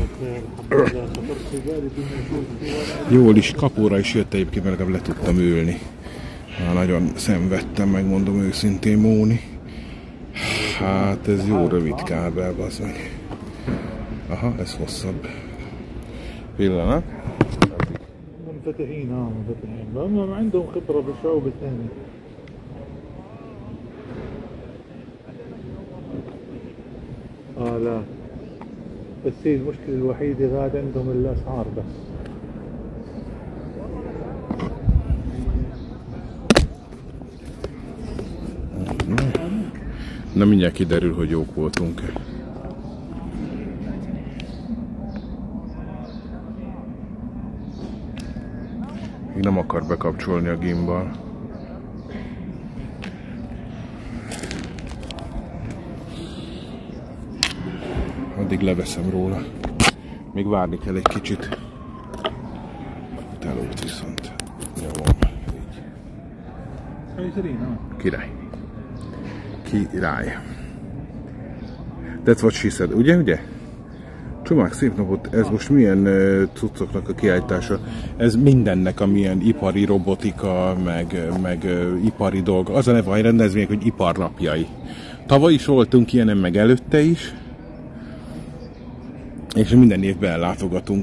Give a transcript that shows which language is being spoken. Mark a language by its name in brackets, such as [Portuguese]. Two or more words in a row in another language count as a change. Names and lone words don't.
[Hungarian] Jól is, kapóra is jött egyébként, mert legalább le tudtam ülni. Nagyon szenvedtem, megmondom őszintén, Móni. Hát ez jó rövid kábel, bazd meg. Aha, ez hosszabb. Pillanat. [Arabic] منفتحين منفتحين لأنهم عندهم خبرة بالشعوب الثانية. لا بس هي المشكلة الوحيدة غاد عندهم الأسعار بس. [Hungarian] Na mindjárt kiderül, hogy jók voltunk. Még nem akar bekapcsolni a gimbal. Addig leveszem róla. Még várni kell egy kicsit. Telót viszont. Nyomom. Király. Király. [English] That's what she said. [Hungarian] Ugye? Csomag szép napot, ez most milyen cuccoknak a kiállítása? Ez mindennek, amilyen ipari robotika, meg ipari dolg. Az a neve a rendezvények, hogy iparnapjai. Tavaly is voltunk ilyenen, meg előtte is. És minden évben ellátogatunk.